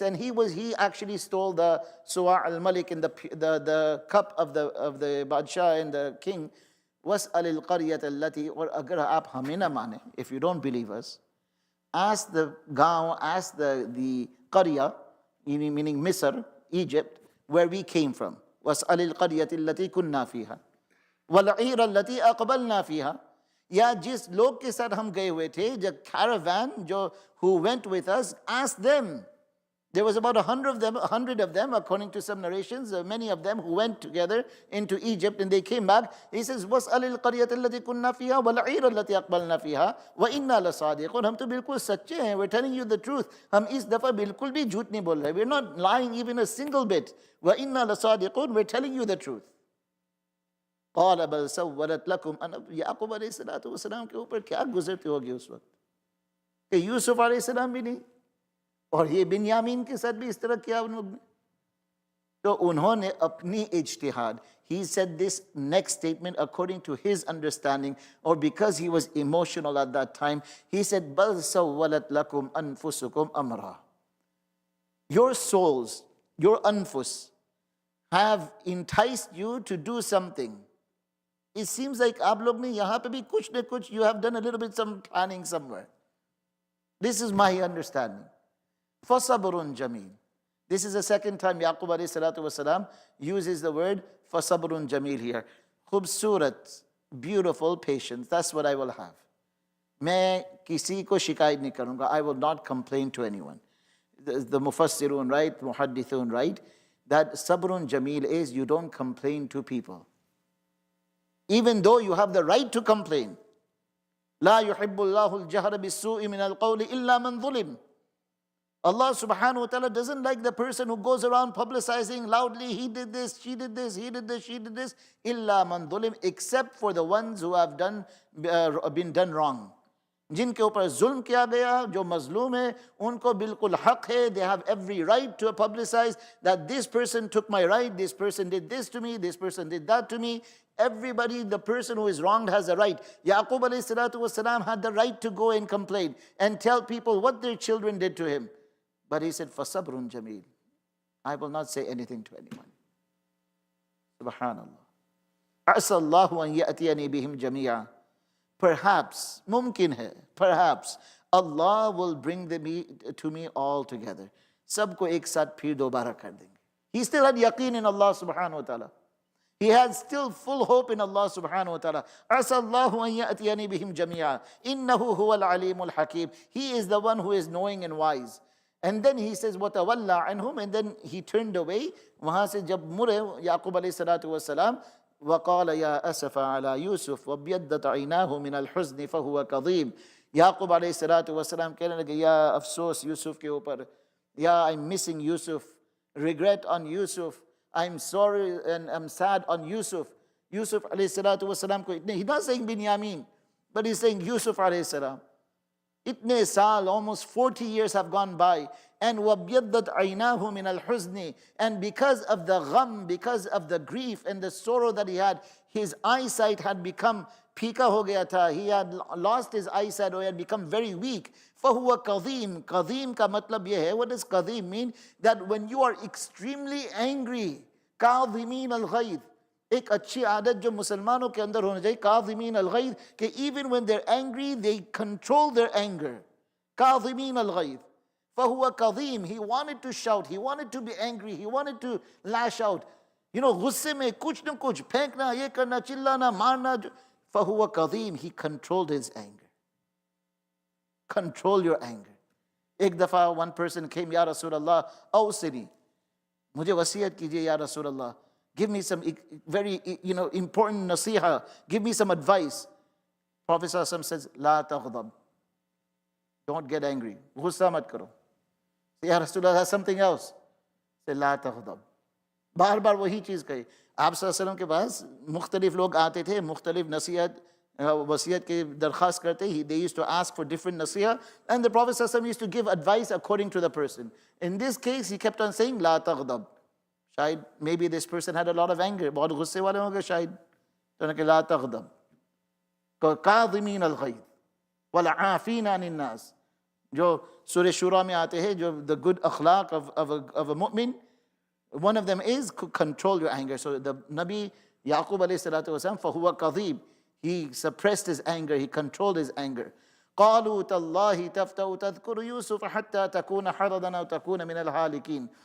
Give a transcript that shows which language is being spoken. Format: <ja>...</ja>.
<en>And he actually stole the Suwa' al-Malik in the cup of the Badshah and the king.</en> <ar>وَاسْأَلِ الْقَرْيَةَ الَّتِي.</ar> <hi>Or agar aap hame na mane,</hi> <en>if you don't believe us, ask the gaon, ask the Qarya, meaning Misr, Egypt, where we came from.</en> <ar>وَاسْأَلِ الْقَرْيَةِ الَّتِي كُنَّا فِيهَا وَالْعِيرَ الَّتِي أَقْبَلْنَا فِيهَا.</ar> <hi>या जिस लोग के साथ हम गए हुए थे,</hi> <en>the caravan who went with us, ask them. There was about 100 of them, according to some narrations, many of them who went together into Egypt and they came back. He says,</en> <ar>وَاسْأَلِ الْقَرْيَةَ الَّتِي كُنَّا فِيهَا وَالْعِيرَ الَّتِي أَقْبَلْنَا فِيهَا وَإِنَّا لَصَادِقُونَ.</ar> <hi>हम तो बिल्कुल सच्चे हैं.</hi> <en>We're telling you the truth.</en> <hi>हम इस दफा बिल्कुल भी झूठ नहीं बोल रहे.</hi> <en>We're not lying even a single bit.</en> <ar>وَإِنَّا لَصَادِقُونَ.</ar> <en>We're telling you the truth.</en> <ar>قال بل سولت لكم.</ar> <hi>याकूब अलैहिस्सलाम के ऊपर क्या गुजरती होगी उस वक्त कि यूसुफ अलैहिस्सलाम भी नहीं और ये बिन्यामीन के साथ भी इस तरह किया उन्होंने. तो उन्होंने अपनी इज्तिहाद,</hi> <en>he said this next statement according to his understanding, or because he was emotional at that time, he said</en> <ar>بل سولت لكم أنفسكم أمرا.</ar> <en>Your souls, your anfus, have enticed you to do something. It seems like</en> <hi>आप लोग ने यहाँ पे भी कुछ न कुछ,</hi> <en>you have done a little bit some planning somewhere. This is my understanding.</en> <ar>فَصَبْرٌ جَمِيلٌ.</ar> <en>This is the second time Yaqub alayhi salatu wasalam uses the word</en> <ar>فَصَبْرٌ جَمِيلٌ</ar> <en>here. Khubsurat, beautiful patience. That's what I will have.</en> <hi>मैं किसी को शिकायत नहीं करूँगा.</hi> <en>I will not complain to anyone. The mufassirun, right? Muhaddithun, right? That sabrun jameel is you don't complain to people. Even though you have the right to complain.</en> <ar>لا يحب الله الجهر بالسوء من القول إلا من ظلم.</ar> <en>Allah subhanahu wa ta'ala doesn't like the person who goes around publicizing loudly, he did this, she did this, he did this, she did this,</en> <ar>إلا من ظلم,</ar> <en>except for the ones who have been done wrong.</en> <hi>जिनके ऊपर जुल्म किया गया, जो मजलूम है, उनको बिल्कुल हक है.</hi> <en>They have every right to publicize that this person took my right, this person did this to me, this person did that to me. Everybody, the person who is wronged has a right. Yaqub alayhi salatu wasalam had the right to go and complain and tell people what their children did to him. But he said,</en> <ar>فَصَبْرٌ جَمِيلٌ.</ar> <en>I will not say anything to anyone.</en> <ar>Subhanallah. عَسَى اللَّهُ أَن يَأْتِيَنِي بِهِمْ جَمِيعًا.</ar> <en>Perhaps,</en> <hi>mumkin hai,</hi> <en>perhaps Allah will bring to me all together.</en> <hi>Sabko ek saath phir dobara kar denge.</hi> <en>He still had yaqeen in Allah subhanahu wa ta'ala. He had still full hope in Allah subhanahu wa ta'ala.</en> <ar>عَسَى اللَّهُ أَن يَأْتِيَنِي بِهِمْ جَمِيعًا إِنَّهُ هُوَ الْعَلِيمُ الْحَكِيمُ.</ar> <en>He is the one who is knowing and wise. And then he says,</en> <ar>وَتَوَلَّى عَنْهُمْ.</ar> <en>And then he turned away.</en> <hi>Wahan se jab mure,</hi> <ar>Yaqub alayhi salatu wasalam, وَقَالَ يَا أَسَفَ عَلَى يُوسُفَ وَبْيَدَّتْ عَيْنَاهُ مِنَ الْحُزْنِ فَهُوَ كَظِيمٌ.</ar> <hi>Yaqub alayhi salatu wasalam कहने लगे, या अफसोस यूसुफ के ऊपर, या</hi> <en>I'm missing Yusuf. regret on Yusuf. I'm sorry and I'm sad on Yusuf. Yusuf alayhi salatu wasalam</en> <hi>ko itne,</hi> <en>he's not saying Binyamin, but he's saying Yusuf alayhi salam.</en> <hi>Itne saal,</hi> <en>almost 40 years have gone by.</en> <ar>And وَبْيَضَّتْ عَيْنَاهُ مِنَ الْحُزْنِ.</ar> <en>And because of the gham, because of the grief and the sorrow that he had, his eyesight had become</en> <hi>pika ho gaya tha.</hi> <en>He had lost his eyesight, or he had become very weak.</en> <ar>فَهُوَ قَذِيم.</ar> <hi>Qadim ka matlab ye hai.</hi> <en>What does qadim mean? That when you are extremely angry,</en> <ar>قَاظِمِينَ الْغَيْظِ.</ar> <hi>एक अच्छी आदत जो मुसलमानों के अंदर होना चाहिए, काज़िमीन अल-गैज़, कि</hi> <en>even when they're angry, they control their anger.</en> <ar>काज़िमीन अल-गैज़. فَهُوَ قَذِيم.</ar> <en>He wanted to shout, he wanted to be angry, he wanted to lash out. You know,</en> <hi>गुस्से में कुछ न कुछ फेंकना, ये करना, चिल्लाना, मारना.</hi> <ar>فَهُوَ قَذِيم.</ar> <en>He controlled his anger. Control your anger.</en> <hi>एक दफा</hi> <en>one person came, Ya Rasulullah, awsini.</en> <hi>मुझे वसीयत कीजिए या Rasulullah.</hi> <en>Give me some very, important nasiha. Give me some advice. Prophet ﷺ says,</en> <ar>La taghdab.</ar> <en>Don't get angry.</en> <hi>Ghussa mat karo.</hi> <en>Say, Ya Rasulullah, that's something else.</en> <hi>Say, La taghdab. बार बार वही चीज कही. आप सल्लल्लाहु अलैहि वसल्लम के पास मुख्तलिफ लोग आते थे, मुख्तलिफ नसीहत वसीयत के दरख्वास्त करते.</hi> <en>They used to ask for different nasiha, and the Prophet ﷺ used to give advice according to the person. In this case, he kept on saying, La taghdab.</en> <hi>शायद</hi> <en>maybe this person had a lot of anger,</en> <hi>बहुत गुस्से वाले होंगे शायद, तो उन्होंने कहा</hi> <ar>ला तग़दब, काज़िमीन अल-गैज़ वल-आफ़ीन अनिन-नास.</ar> <hi>जो सूरह शूरा में आते हैं, जो</hi> <en>the good akhlaq of a mu'min, one of them is control your anger. So the Nabi Yaqub alayhi salatu wasalam, فَهُوَ قَذِيب. He suppressed his anger, he controlled his anger.</en> <ar>قالوا تالله تفتأ تذكر يوسف حتى تكون حرضا أو تكون من الهالكين.</ar>